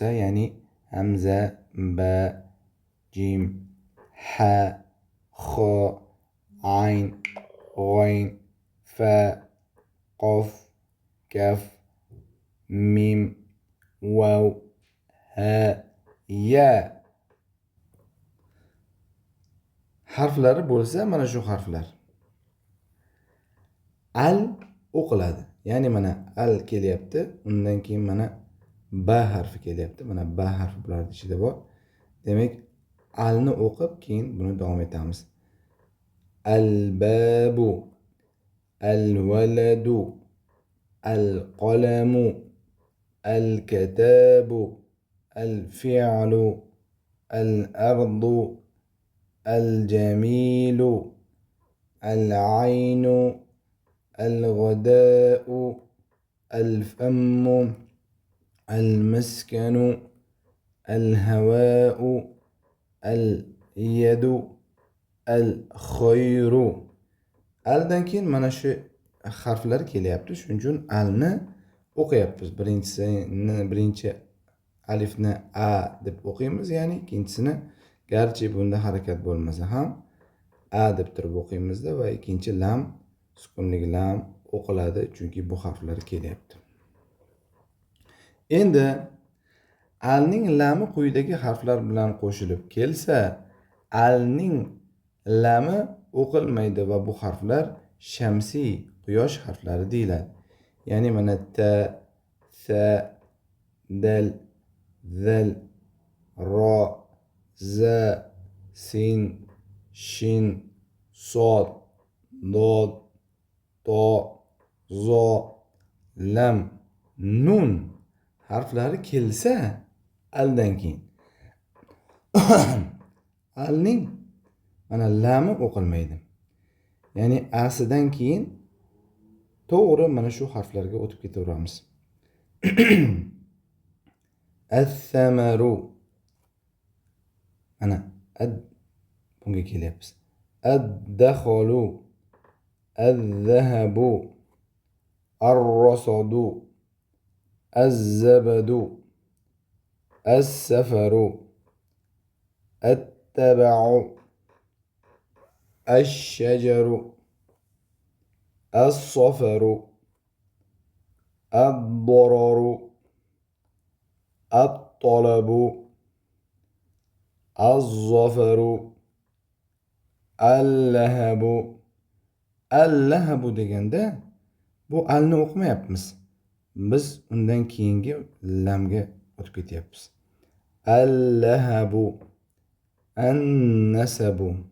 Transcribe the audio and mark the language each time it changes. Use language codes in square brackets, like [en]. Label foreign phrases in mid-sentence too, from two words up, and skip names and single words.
[uz] ya'ni hamza, ba, jim, ha, xo, ayn, g'oyn, fa, qof, kaf, mim, vav, ha, ya harflari bo'lsa, mana shu harflar al o'qiladi. Ya'ni mana al kelyapti, undan keyin mana ba harfi kelyapti. Mana ba harfi bularning ichida bor. Demak, alni o'qib, keyin buni davom etamiz. [ar] الباب، الولد، القلم, الكتاب، الفعل، الأرض، الجميل، العين, الغداء، الفم، المسكن، الهواء، اليد، الخير. [uz] Aldan keyin mana shu harflar kelyapti. Shuning uchun alni o'qiyapmiz. Birinchi alifni a deb o'qiymiz, ya'ni ikkinchisini garchi bunda harakat bo'lmasa ham a deb turib o'qiymizda va ikkinchi lam, sukunlik lam o'qiladi, chunki bu harflar kelyapti. Endi alning lami quyidagi harflar bilan qo'shilib kelsa, alning lami o'qilmaydi va bu harflar shamsiy, quyosh harflari deyiladi. Ya'ni mana ta, sa, dal, zal, ro, za, sin, shin, sod, dod, to, zo, lam, nun harflari kelsa aldan keyin alning mana lami o'qilmaydi. Ya'ni asidan keyin to'g'ri mana shu harflarga o'tib ketaveramiz. As-samaru, mana ad bunga kelyapmiz. [ar] الدخول، الذهب، الرصد، الزبد، السفر, الطبع، الشجر، الصفر، الضرر، الطلب, الظفر، اللهب. [uz] Al-lahabu deganda bu alni o'qimayapmiz. Biz undan keyingi lamga o'tib ketyapmiz. [ar] اللهب، النسب.